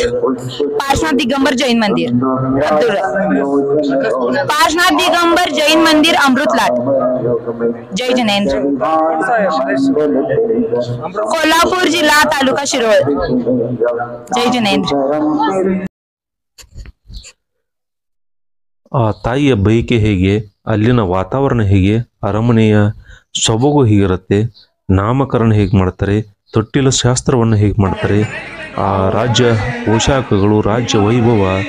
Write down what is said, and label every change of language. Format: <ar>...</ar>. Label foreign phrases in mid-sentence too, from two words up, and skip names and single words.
<mr>पार्श्वनाथ दिगंबर जैन मंदिर, पार्श्वनाथ दिगंबर जैन मंदिर, अमृतलाट. जय जिनेंद्र. कोल्हापूर जिल्हा, तालुका शिरोळ. जय जिनेंद्र.</mr> <kn>ಆ ತಾಯಿಯ ಬಯಕೆ ಹೇಗೆ, ಅಲ್ಲಿನ ವಾತಾವರಣ ಹೇಗೆ, ಅರಮನೆಯ ಸೊಬಗು ಹೇಗಿರುತ್ತೆ, ನಾಮಕರಣ ಹೇಗೆ ಮಾಡ್ತಾರೆ, ತೊಟ್ಟಿಲ ಶಾಸ್ತ್ರವನ್ನು ಹೇಗೆ ಮಾಡ್ತಾರೆ, ಆ ರಾಜ್ಯ ಪೋಷಾಕಗಳು, ರಾಜ್ಯ ವೈಭವ,</kn>